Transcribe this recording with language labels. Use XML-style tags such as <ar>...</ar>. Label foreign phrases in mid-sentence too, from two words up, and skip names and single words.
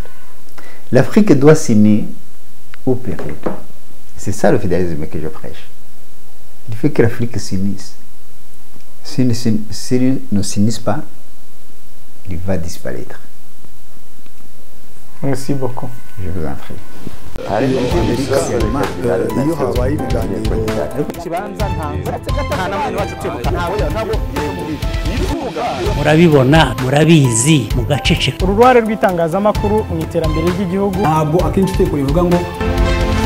<fr>L'Afrique doit s'unir ou périr. C'est ça le fédéralisme que je prêche. Il faut que l'Afrique s'unisse. S'ils ne s'unissent pas, il va disparaître. Merci beaucoup. Je vous en prie.</fr> <rw>murabibona murabizi mugaceceka. uruhare rw'itangazamakuru mu iterambere ry'igihugu. ntabwo akenshi iteko rivuga ngo</rw>